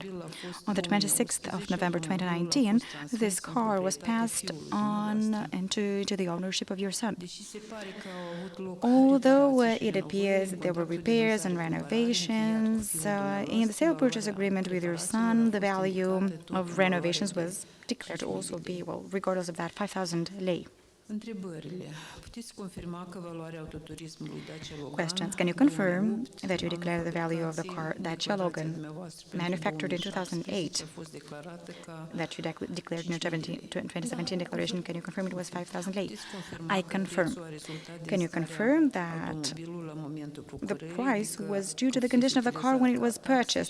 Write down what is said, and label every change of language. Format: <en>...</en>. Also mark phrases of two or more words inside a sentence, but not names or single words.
<en>On the 26th of November 2019, this car was passed on into the ownership of your son. Although it appears that there were repairs and renovations, in the sale purchase agreement with your son, the value of renovations was declared to also be, regardless of that, 5,000 lei.</en> <ro>Întrebările. Puteți confirma că valoarea autoturismului Dacia Logan</ro> <en>Questions. Can you confirm that you declare the value of the car Dacia Logan, manufactured in 2008, that you declared in your 2017 declaration? Can you confirm it was 5,000 lei? I confirm. Can you confirm that the price was due to the condition of the car when it was purchased?</en>